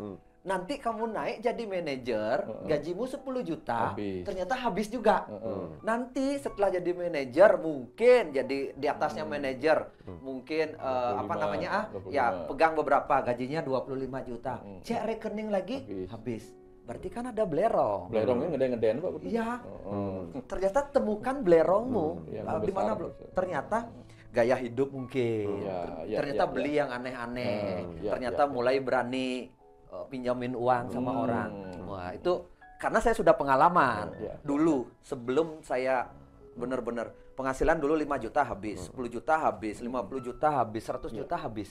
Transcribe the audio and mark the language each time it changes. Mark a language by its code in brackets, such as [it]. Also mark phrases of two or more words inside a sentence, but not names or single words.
[id] Nanti kamu naik jadi manajer, gajimu 10 juta, ternyata habis juga. Nanti setelah jadi manajer, mungkin jadi di atasnya manajer, mungkin 25, pegang beberapa, gajinya 25 juta. Cek rekening lagi, habis. Berarti kan ada belerong. Belerongnya ngeden-ngeden Pak. Iya. Ternyata temukan belerongmu. Di mana belum? Ternyata gaya hidup mungkin. Ternyata beli yang aneh-aneh. Ternyata mulai berani pinjamin uang sama orang. Wah, itu karena saya sudah pengalaman. Dulu sebelum saya benar-benar penghasilan dulu 5 juta habis, 10 juta habis, 50 juta habis, 100 juta habis.